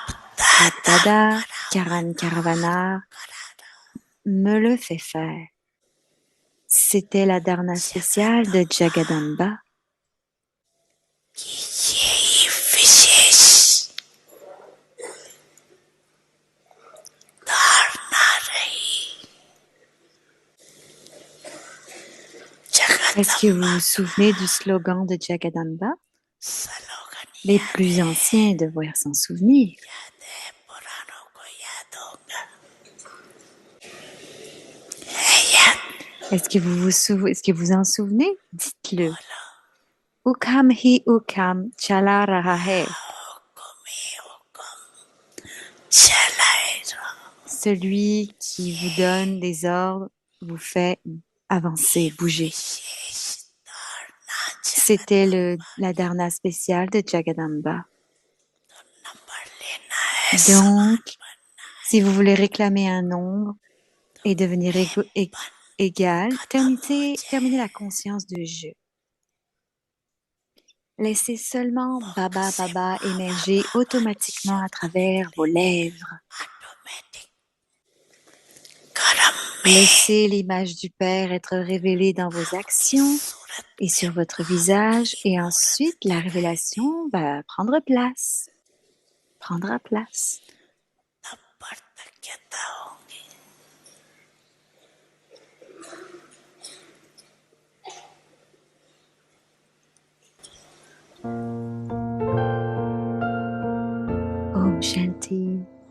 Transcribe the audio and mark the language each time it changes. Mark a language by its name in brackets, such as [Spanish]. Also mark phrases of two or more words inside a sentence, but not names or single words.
[French] Bap [Hindi] दादा [French] Dada, Karan [Hindi] करावना Karavana, कराना [French] me le fait faire. C'était la dharna spéciale de [Hindi] जगदम्बा [French] Jagadamba. [Hindi] की यही विशेष धारणा रही [French] Est-ce que vous [Hindi] जगदम्बा [French] vous souvenez du slogan de Jagadamba? [Hindi] सलोगन [French] Les [Hindi] याद [French] plus [Hindi] है [French] anciens devraient s'en souvenir. [Hindi] याद है पुरानों को याद होगा है याद [French] Est-ce que vous en souvenez? Dites-le. [Hindi] बोलो हुकुम ही हुकुम चला रहा है. हुकुम ही हुकुम चलाए रहो [French] Celui qui vous donne des ordres vous fait avancer, bouger. [Hindi] विशेष धारणा [French] C'était [Hindi] जगदम्बा [French] la dharna spéciale de Jagadamba. [Hindi] नंबर लेना है [French] Donc, [Hindi] समान बनना [French] si vous voulez réclamer un nombre et devenir [Hindi] मैं बन [French] égal, [Hindi] खत्म हो [French] terminez [Hindi] जाए [French] la conscience de je. Laissez seulement [Hindi] मुख [French] Baba [Hindi] से [French] Baba [Hindi] बाबा [French] émerger [Hindi] बाबा [French] automatiquement à [Hindi] शब्द [French] travers vos [Hindi] निकले [French] lèvres. [Hindi] ऑटोमेटिक कर्म में [French] Laissez l'image du Père être révélée dans vos [Hindi] आपकी [French] actions [Hindi] सूरत [French] et [Hindi] में [French] sur votre visage, [Hindi] आपकी [French] et [Hindi] मूरत [French] ensuite la [Hindi] दिखाई दे [French] révélation va prendre place, prendra place. [Hindi] तब पार्थक्यता होगी Om Shanti.